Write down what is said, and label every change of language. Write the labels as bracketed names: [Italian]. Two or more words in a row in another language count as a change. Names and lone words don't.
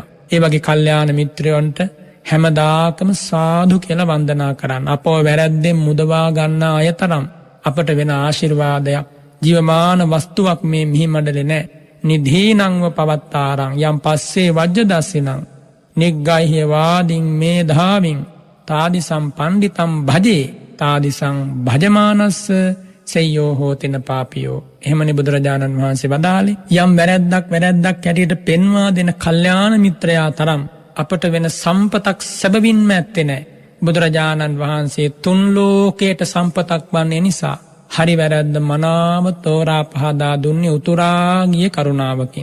[Sinhala] ඒ වගේ කල්යාණ මිත්‍රයන්ට හැමදාකම සාධු කියලා වන්දනා කරන්න. අපව වැරැද්දෙන් මුදවා ගන්නා අය තරම් අපට වෙන ආශිර්වාදයක්, ජීවමාන වස්තුවක් මේ මිහි මඩලේ නැහැ. [Pali] නිධීනංව පවත්තාරං යම් පස්සේ වජ්ජ දස්සිනං නිග්ගයිහ වාදින් මේ ධාවින් තාදිසම් පණ්ඩිතම් භජේ තාදිසං භජමානස්ස සෙය්‍යෝ හෝතින පාපියෝ. [Sinhala] එහෙමනේ බුදුරජාණන් වහන්සේ වදාළේ. යම් වැරැද්දක් හැටියට පෙන්වා දෙන කල්යාණ මිත්‍රයා තරම් අපට වෙන සම්පතක් සැබවින්ම ඇත්තේ නැහැ. බුදුරජාණන් වහන්සේ තුන් ලෝකයට සම්පතක් වන්නේ නිසා හරි වැරැද්ද මනාව තෝරා පහදා දුන්නේ උතුරා ගිය කරුණාවකින්.